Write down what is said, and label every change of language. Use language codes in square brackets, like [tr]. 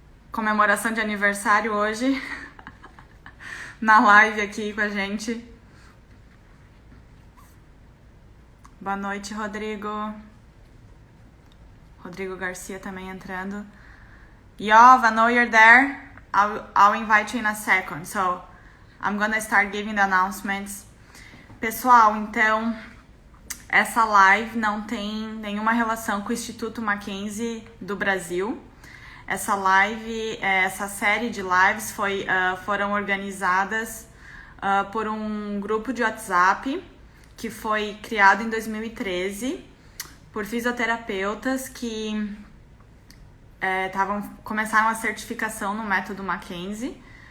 [pt] Comemoração de aniversário hoje. Na live aqui com a gente. Boa noite, Rodrigo. Rodrigo Garcia também entrando. [en] Yoav, I know you're there. I'll invite you in a second. So, I'm gonna start giving the announcements. [pt] Pessoal, então, essa live não tem nenhuma relação com o Instituto Mackenzie do Brasil. Essa live, essa série de lives foram organizadas por um grupo de WhatsApp que foi criado em 2013 por fisioterapeutas que começaram a certificação no método Mackenzie.